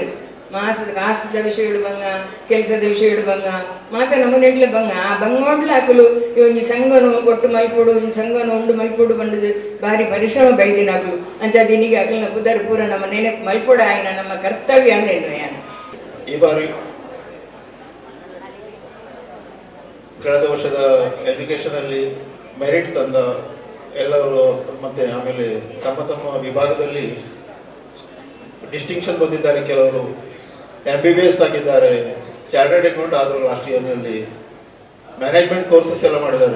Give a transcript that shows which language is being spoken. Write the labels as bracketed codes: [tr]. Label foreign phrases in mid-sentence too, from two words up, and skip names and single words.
[tcy] ಮಾಸದ ಕಾಸದ ವಿಷಯಡು ಬಂಗ, ಕೆಲಸದ ವಿಷಯಡು ಬಂಗ, ಮಾತ ನಮ್ಮನೆಡ್ಲ ಬಂಗ. ಆ ಬಂಗೋಡ್ಲ ಹಾಕಲು ಈ ಸಂಘನು ಕೊಟ್ಟು ಮಲ್ಪುಡು, ಈ ಸಂಘನು ಉಂಡು ಮಲ್ಪುಡು ಬಂಡದು ಬಾರಿ ಪರಿಶ್ರಮ ಬೈದಿನ ಹಾಕಲು ಅಂಚದಿನಿಗೆ ಅಕಲ್ನ ಪುದರ್ ಪೂರ ನಮ್ಮ ನೆನಪು ಮಲ್ಪುಡ ಆಯ್ನ ನಮ್ಮ ಕರ್ತವ್ಯ ಅಂದೇನು ಯಾನ. [kn] ಈ ಬಾರಿ ಕಳೆದ ವರ್ಷದ ಎಜುಕೇಷನಲ್ಲಿ ಮೆರಿಟ್ ತಂದ ಎಲ್ಲರೂ ಮತ್ತು ಆಮೇಲೆ ತಮ್ಮ ವಿಭಾಗದಲ್ಲಿ ಡಿಸ್ಟಿಂಕ್ಷನ್ ಬಂದಿದ್ದಾರೆ. ಕೆಲವರು MBBS ಆಗಿದ್ದಾರೆ, [en] chartered account [kn] ಆದರು, ಲಾಸ್ಟ್ ಇಯರ್ನಲ್ಲಿ [en] management courses [kn] ಎಲ್ಲ ಮಾಡಿದ್ದಾರೆ.